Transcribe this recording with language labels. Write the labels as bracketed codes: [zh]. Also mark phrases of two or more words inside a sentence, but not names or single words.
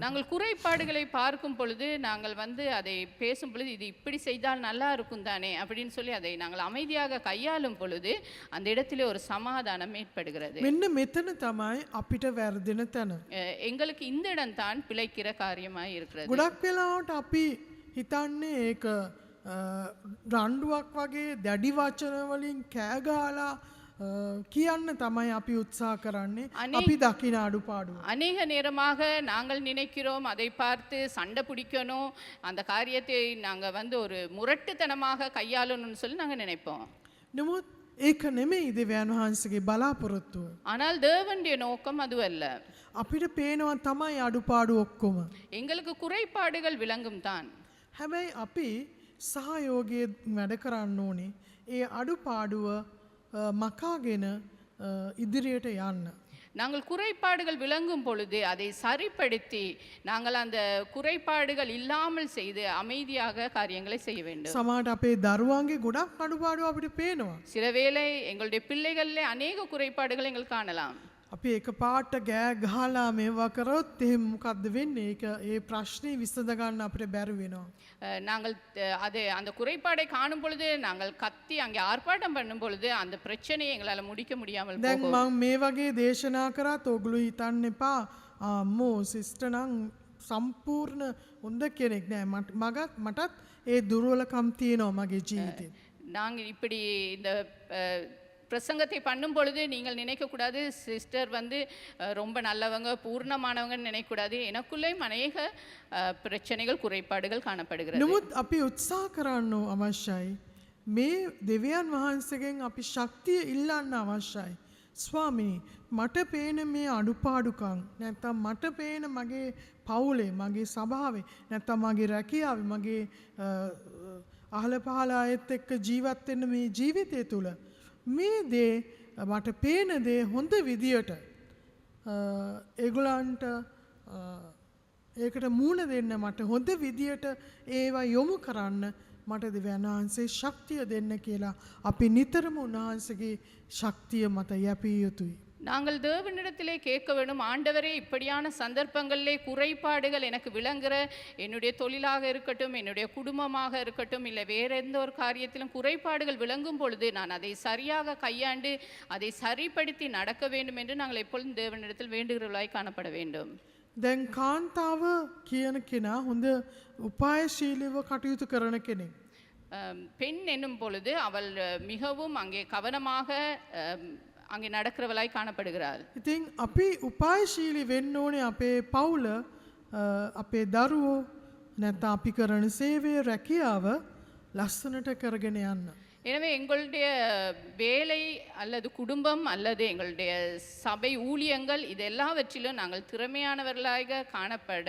[ta] நாங்கள் குறைபாடுகளை பார்க்கும் பொழுது நாங்கள் வந்து அதை பேசும் பொழுது இது இப்படி செய்தால் நல்லா இருக்கும் தானே அப்படின்னு சொல்லி அதை நாங்கள் அமைதியாக கையாளும் பொழுது அந்த இடத்திலே ஒரு சமாதானம் ஏற்படுகிறது. [si] මෙන්න මෙතන තමයි අපිට වැරදෙන තැන. [ta] எங்களுக்கு இந்த இடம்தான் பிழைக்கிற காரியமாய் இருக்கிறது. [si] ගොඩක් වෙලාවට අපි හිතන්නේ ඒක රණ්ඩුවක් වගේ දැඩි වචන වලින් කෑ ගහලා කියන්න තමයි අපි උත්සාහ කරන්නේ අපි දකින අඩුපාඩු. [ta] அநேக நேரமாக நாங்கள் நினைக்கிறோம் அதை பார்த்து சண்டை பிடிக்கணும், அந்த காரியத்தை நாங்கள் வந்து ஒரு முரட்டுத்தனமாக கையாளணும்னு சொல்லி நாங்கள் நினைப்போம். [si] නමුත් ඒක නෙමෙයි දෙවියන් වහන්සේගේ බලාපොරොත්තුව. [ta] ஆனால் தேவனுடைய நோக்கம் அதுவல்ல. [si] අපිට පේනවා තමයි අඩුපාඩු ඔක්කොම. [ta] எங்களுக்கு குறைபாடுகள் விளங்கும் தான். [si] හැබැයි අපි සහයෝගයෙන් වැඩ කරන්න ඕනේ ඒ අඩුපාඩුව මකාගෙන ඉදිරියට යන්න. [ta] நாங்கள் குறைபாடுகள் விளங்கும் பொழுது அதை சரிப்படுத்தி நாங்கள் அந்த குறைபாடுகள் இல்லாமல் செய்து அமைதியாக காரியங்களை செய்ய வேண்டும். [si] සමහරට අපේ දරුවන්ගේ ගොඩක් අඩුපාඩු අපිට පේනවා. [ta] சில வேளை எங்களுடைய பிள்ளைகளிலே அநேக குறைபாடுகளை எங்கள் காணலாம். [si] අපි එක පාට ගෑ ගහලා මේවා කරොත් එහෙම මොකද්ද වෙන්නේ? ඒක ඒ ප්‍රශ්නේ විසඳ ගන්න අපිට බැරි වෙනවා. [ta] நாங்கள் அது அந்த குறைபாடை காணும் பொழுது நாங்கள் கத்தி அங்கே ஆர்ப்பாட்டம் பண்ணும் பொழுது அந்த பிரச்சனையை எங்களால் முடிக்க முடியாமல் [si] දැන් [ta] போகும். [si] මම මේ වගේ දේශනා කරත් ඔගොල්ලෝ හිතන්න එපා අම්මෝ සිස්ටර් නම් සම්පූර්ණ හොඳ කෙනෙක් නෑ. මටත් ඒ දුර්වලකම් තියෙනවා මගේ ජීවිතේ. [ta] நாங்கள் இப்படி இந்த பிரசங்கத்தை பண்ணும் பொழுது நீங்கள் நினைக்கக்கூடாது சிஸ்டர் வந்து ரொம்ப நல்லவங்க பூர்ணமானவங்கன்னு நினைக்கக்கூடாது. எனக்குள்ளேயும் அநேக பிரச்சனைகள் குறைபாடுகள் காணப்படுகிறது. [si] නමුත් අපි උත්සාහ කරන්න අවශ්‍යයි. මේ දෙවියන් වහන්සේගෙන් අපි ශක්තිය ඉල්ලන්න අවශ්‍යයි. ස්වාමී මට පේන මේ අඩුපාඩුකම් නැත්නම් මට පේන මගේ පවුලේ මගේ සභාවේ නැත්නම් මගේ රැකියාවේ මගේ අහල පහල අයත් එක්ක ජීවත් වෙන්න මේ ජීවිතය තුළ මේ දේ මට පේන දේ හොඳ විදියට ඒගොල්ලන්ට ඒකට මූණ දෙන්න මට හොඳ විදියට ඒවා යොමු කරන්න මට දෙවියන් වහන්සේ ශක්තිය දෙන්න කියලා අපි නිතරම උන්වහන්සේගේ ශක්තිය මත යැපිය යුතුයි. [ta] நாங்கள் தேவனிடத்திலே கேட்க வேண்டும், ஆண்டவரே இப்படியான சந்தர்ப்பங்களிலே குறைபாடுகள் எனக்கு விளங்குற என்னுடைய தொழிலாக இருக்கட்டும், என்னுடைய குடும்பமாக இருக்கட்டும், இல்லை வேற எந்த ஒரு காரியத்திலும் குறைபாடுகள் விளங்கும் பொழுது நான் அதை சரியாக கையாண்டு அதை சரிப்படுத்தி நடக்க வேண்டும் என்று நாங்கள் எப்பொழுதும் தேவனிடத்தில் வேண்டுகிறவர்களாய் காணப்பட வேண்டும். [si] දැන් කාන්තාව කියන කෙනා හොඳ උපායශීලීව කටයුතු කරන කෙනෙක්. [ta] பெண் என்னும் பொழுது அவள் மிகவும் அங்கே கவனமாக அங்கே நடக்கிறவளாய் காணப்படுகிறாள். [si] ඉතින් අපි උපායශීලී වෙන්න ඕනේ අපේ පවුල අපේ දරුවෝ නැත්නම් අපි කරන සේවය රැකියාව ලස්සනට කරගෙන යන්න. [ta] எனவே எங்களுடைய வேலை அல்லது குடும்பம் அல்லது எங்களுடைய சபை ஊழியங்கள் இது எல்லாவற்றிலும் நாங்கள் திறமையானவர்களாக காணப்பட